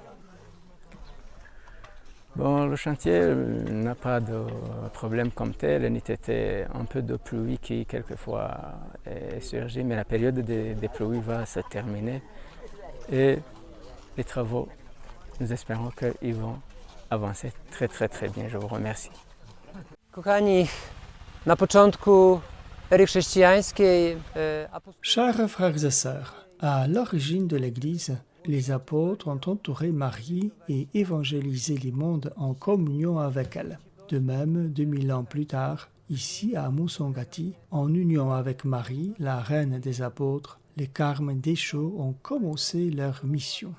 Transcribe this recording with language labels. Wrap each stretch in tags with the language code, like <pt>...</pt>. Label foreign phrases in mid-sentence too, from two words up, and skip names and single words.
<fr>Bon, le chantier n'a pas de problème comme tel, il était un peu de pluie qui quelquefois est surgie, mais la période des pluies va se terminer et les travaux nous espérons qu'ils vont avancer très très très bien. Je vous remercie.</fr> <pl>Kochani, na początku ery chrześcijańskiej</pl> <fr>Chers frères et sœurs, à l'origine de l'Église, les apôtres ont entouré Marie et évangélisé les mondes en communion avec elle. De même, 2000 ans plus tard, ici à Musongati, en union avec Marie, la reine des apôtres, les Carmes Déchaux ont commencé leur mission.</fr>